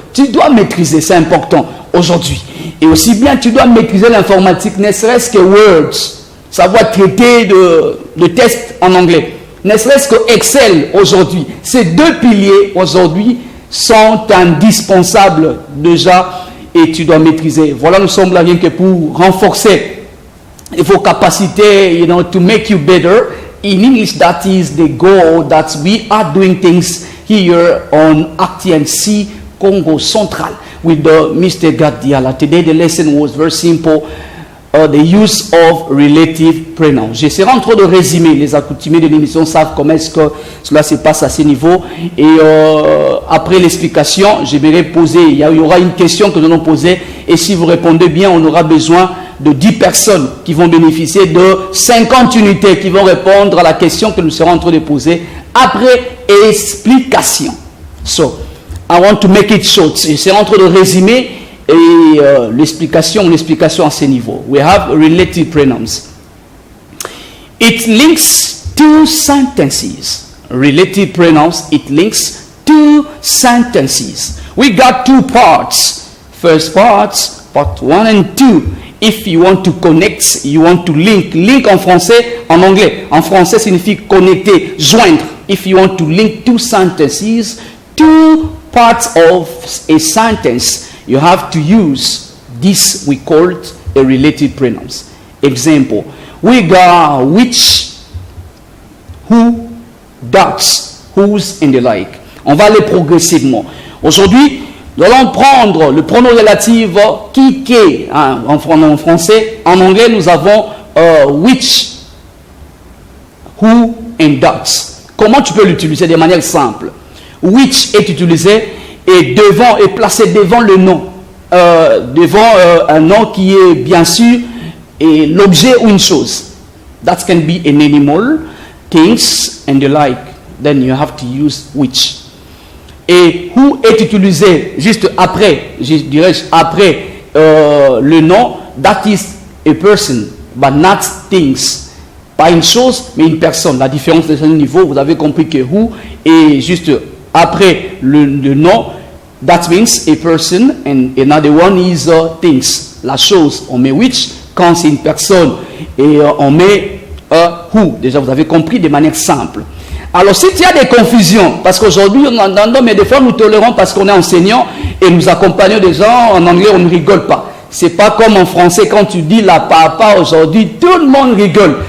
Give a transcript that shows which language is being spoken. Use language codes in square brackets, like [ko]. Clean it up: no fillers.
[fr] Tu dois maîtriser, c'est important aujourd'hui. Et aussi bien, tu dois maîtriser l'informatique, ne serait-ce que Word, savoir traiter de tests en anglais. Ne serait-ce que Excel aujourd'hui. Ces deux piliers aujourd'hui sont indispensables déjà et tu dois maîtriser. Voilà, nous sommes là rien que pour renforcer vos capacités, [en] to make you better. In English, that is the goal that we are doing things here on FTNC Congo Central with Mr. God Yala. Today the lesson was very simple. The use of relative pronouns. [fr] J'essaierai en train de résumer. Les accoutumés de l'émission savent comment est-ce que cela se passe à ce niveau. Et après l'explication, j'aimerais poser, il y aura une question que nous allons poser. Et si vous répondez bien, on aura besoin de 10 personnes qui vont bénéficier de 50 unités qui vont répondre à la question que nous serons en train de poser après explication. [en] So, I want to make it short. [fr] J'essaierai en train de résumer. Et l'explication à ce niveau. [en] We have relative pronouns. It links two sentences. Relative pronouns, it links two sentences. We got two parts. First parts, part 1 and 2. If you want to connect, you want to link. [fr] Link en français, en anglais. En français signifie connecter, joindre. [en] If you want to link two sentences, two parts of a sentence, you have to use this, we call it a relative pronouns. Example, we got which, who, that, whose, and the like. [fr] On va aller progressivement. Aujourd'hui, nous allons prendre le pronom relatif qui, hein, en français. En anglais, nous avons which, who and that. Comment tu peux l'utiliser de manière simple? Which est utilisé et placé devant le nom. Devant un nom qui est bien sûr l'objet ou une chose. [en] That can be an animal, things and the like. Then you have to use which. [fr] Et who est utilisé juste après, je dirais après le nom. [en] That is a person, but not things. [fr] Pas une chose, mais une personne. La différence de ce niveau, vous avez compris que who est juste après le nom. [en] That means a person, and another one is things. [fr] La chose, on met which. Quand c'est une personne, et on met who. Déjà, vous avez compris de manière simple. Alors, si il y a des confusions, parce qu'aujourd'hui, on entend, mais des fois, nous tolérons parce qu'on est enseignant et nous accompagnons des gens, en anglais, on ne rigole pas. C'est pas comme en français, quand tu dis la papa aujourd'hui, tout le monde rigole.